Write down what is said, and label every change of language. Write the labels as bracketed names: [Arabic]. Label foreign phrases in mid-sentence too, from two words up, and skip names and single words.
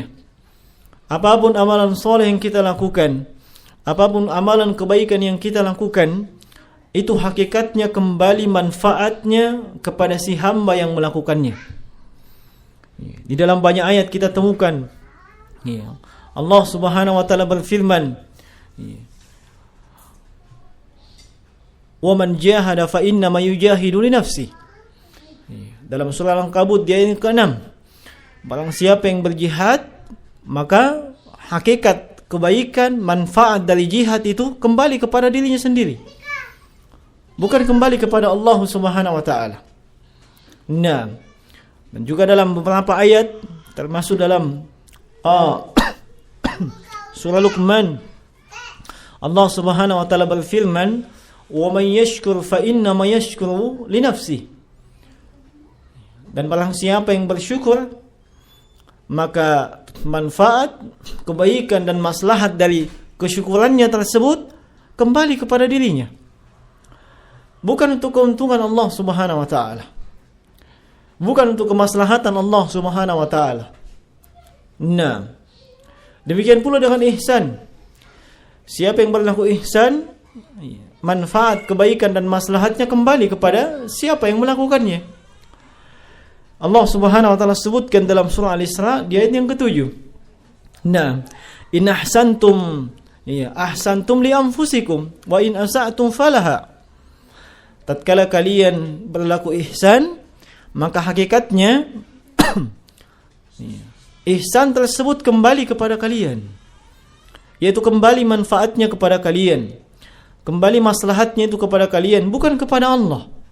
[Indonesian] Apapun amalan soleh yang kita lakukan, apapun amalan kebaikan yang kita lakukan, itu hakikatnya kembali manfaatnya kepada si hamba yang melakukannya. Di dalam banyak ayat kita temukan Allah [Arabic] سبحانه وتعالى [Indonesian] berfirman, [Arabic] "ومن جاهد فإنما يجاهد لنفسه." [Indonesian] Dalam surah Al-Ankabut di ayat ke-6, barang siapa yang berjihad, maka hakikat kebaikan, manfaat dari jihad itu kembali kepada dirinya sendiri, bukan kembali kepada Allah [Arabic] سبحانه وتعالى. [Indonesian] Nah, dan juga dalam beberapa ayat, termasuk dalam surah Luqman, Allah [Arabic] سبحانه وتعالى [Indonesian] berfirman, [Arabic] "ومن يشكر فإنما يشكر لنفسه." [Indonesian] Dan barang siapa yang bersyukur, maka manfaat, kebaikan dan maslahat dari kesyukurannya tersebut kembali kepada dirinya, bukan untuk keuntungan Allah [Arabic] سبحانه وتعالى, [Indonesian] bukan untuk kemaslahatan Allah [Arabic] سبحانه وتعالى. [Indonesian] Nah, demikian pula dengan ihsan. Siapa yang berlaku ihsan, manfaat, kebaikan dan maslahatnya kembali kepada siapa yang melakukannya. Allah [Arabic] سبحانه وتعالى [Indonesian] sebutkan dalam surah Al-Isra di ayat yang ke-7. Nah, [Arabic] إن أحسنتم أحسنتم لأنفسكم وإن أسأتم فلها. [Indonesian] Tatkala kalian berlaku ihsan, maka hakikatnya ihsan tersebut kembali kepada kalian, yaitu kembali manfaatnya kepada kalian, kembali maslahatnya itu kepada kalian, bukan kepada Allah.